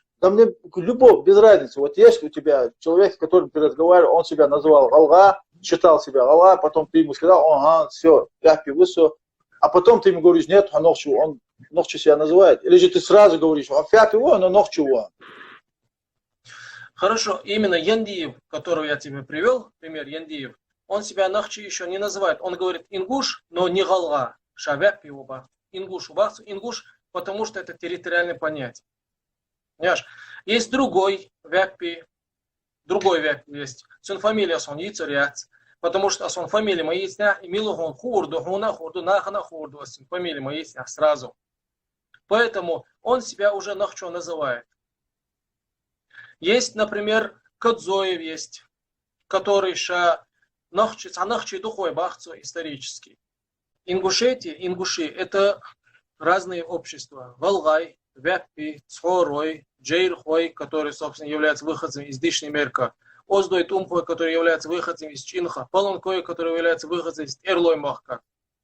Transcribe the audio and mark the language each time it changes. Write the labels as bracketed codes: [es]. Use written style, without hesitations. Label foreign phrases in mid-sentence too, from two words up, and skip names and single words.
[ru] Да мне любовь, без разницы. Вот есть у тебя человек, с которым ты разговаривал, он себя называл Галга, считал себя Галга, потом ты ему сказал, ага, все, [inh] Фятпе высо. [ru] А потом ты ему говоришь, нет, Нохчеву, он Нохчи себя называет. Или же ты сразу говоришь, а Фятпе он, но Нохчеву. Хорошо, именно Яндиев, которого я тебе привел, пример Яндиев, он себя Нахчи еще не называет. Он говорит ингуш, но не Галга. [inh] Шавяпи уба. Ингуш убахцу. [ru] Ингуш, потому что это территориальное понятие. Понимаешь? Есть другой вяпи есть. [inh] Сон фамилия сон яйцеряц. [ru] Потому что [inh] сон фамилия [ru] моя есть и [inh] милухон хурду, хуна хурду, нахана хурду. [ru] Фамилия моя есть сразу. Поэтому он себя уже Нахчо называет. Есть, например, Кадзоев есть, который [inh] Нахчи духой бахцу [ru] исторический. Ингуши это разные общества. Галгай, Вяппи, Цхорой, Джейрхой, который, собственно, является выходцем из Дишнемерка, Оздой Тумхой, который является выходцем из Чинха, Паланкой, который является выходцем из Эрлой Махка.